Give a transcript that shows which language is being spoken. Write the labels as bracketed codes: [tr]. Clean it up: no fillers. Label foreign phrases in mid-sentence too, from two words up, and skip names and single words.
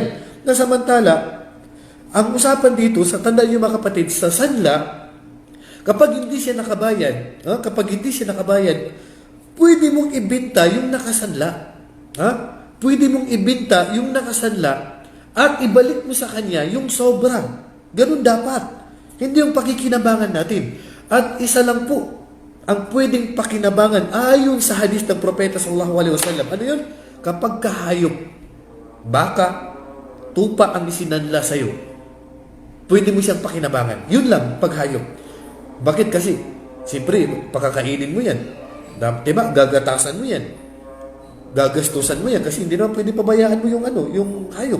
[tl] Na samantala, ang usapan dito, sa tandaan niyo mga kapatid, sa sanla, kapag hindi siya nakabayad, pwede mong ibenta yung nakasanla. Pwede mong ibenta yung nakasanla at ibalik mo sa kanya yung sobra. Ganun dapat. Hindi yung pakikinabangan natin. At isa lang po ang pwedeng pakinabangan ayon sa hadis ng Propeta [ar] صلى الله عليه وسلم. [tl] Ano yun? Kapag kahayop, baka, tupa ang isinanla sa'yo, pwede mo siyang pakinabangan. Yun lang, paghayop. Bakit kasi? Siyempre, pakakainin mo yan. Diba? Gagatasan mo yan. Gagastusan mo yan kasi hindi naman pwede pabayaan mo yung hayop.